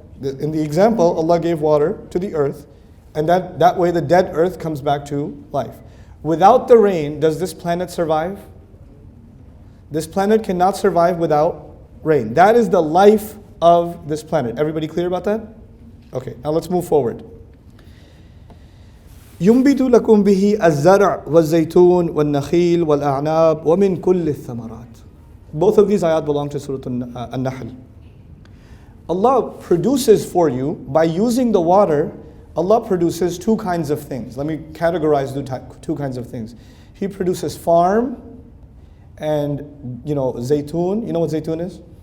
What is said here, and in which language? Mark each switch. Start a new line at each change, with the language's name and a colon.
English: In the example, Allah gave water to the earth, and that way the dead earth comes back to life. Without the rain, does this planet survive? This planet cannot survive without rain. That is the life of this planet. Everybody clear about that? Okay, now let's move forward.
Arabic: ينبت لكم به الزرع والزيتون والنخيل والأعناب ومن كل الثمرات.
English: Both of these ayat belong to Surah An-Nahl. Allah produces for you, by using the water, Allah produces two kinds of things. Let me categorize the two kinds of things. He produces farm and, zaytun. You know what zaytun is?